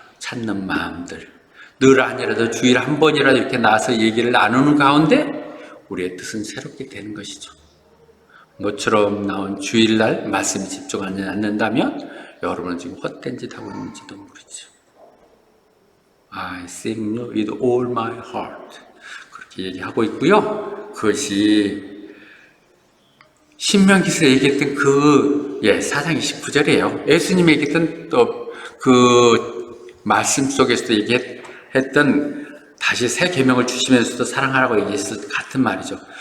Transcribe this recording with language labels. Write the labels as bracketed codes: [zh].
[ko] 찾는 마음들, 늘 아니라도 주일에 한 번이라도 이렇게 나와서 얘기를 나누는 가운데 우리의 뜻은 새롭게 되는 것이죠. 모처럼 나온 주일날 말씀에 집중하지 않는다면 여러분은 지금 헛된 짓 하고 있는지도 모르죠. [en] I sing you with all my heart. [ko] 그렇게 얘기하고 있고요. 그것이 신명기에서 얘기했던 그 4장 29절이에요. 예수님이 얘기했던 또 그 말씀 속에서도 얘기했던 다시 새 계명을 주시면서도 사랑하라고 얘기했을 같은 말이죠.